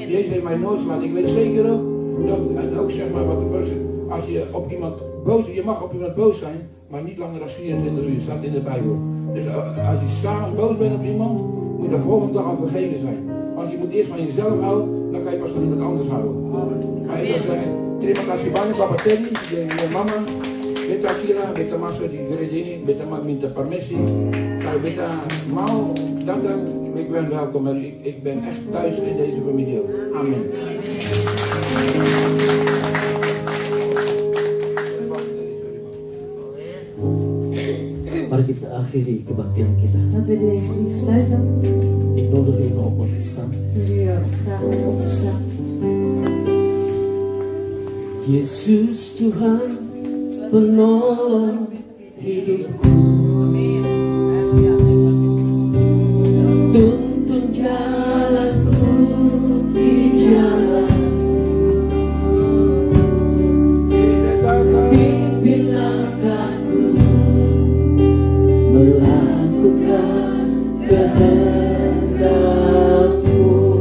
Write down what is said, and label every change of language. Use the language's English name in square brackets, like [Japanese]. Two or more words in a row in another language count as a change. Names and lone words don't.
[Dutch] Jezus heeft mij nooit gelaten. Ik weet zeker ook, en ook zeg maar wat de person, als je op iemand boos, je mag op iemand boos zijn, maar niet langer dan 24 uur, staat in de Bijbel. Dus als je s'avonds boos bent op iemand, moet je de volgende dag al vergeven zijn. Want je moet eerst van jezelf houden, dan ga je pas van iemand anders houden. Maar ik wil zeggen, [Ambonese Malay] terima kasih banyak Papa Teddy, [Dutch] je mama, [Ambonese Malay] beta kira, beta masuk di gereja ini, beta minta permisi. Kalau beta mau datang, [Dutch] ik ben welkom. Ik ben echt thuis in deze familie. Amen. [Indonesian] Mari kita akhiri kebaktian kita. [Dutch] Laten we deze dienst sluiten. Ik nodig u om op te staan. Ik wil u vragen om op te staan. [Indonesian] Yesus Tuhan penolong hidupku, tuntun jalanku di jalan, pimpin langkahku melakukan kehendakmu.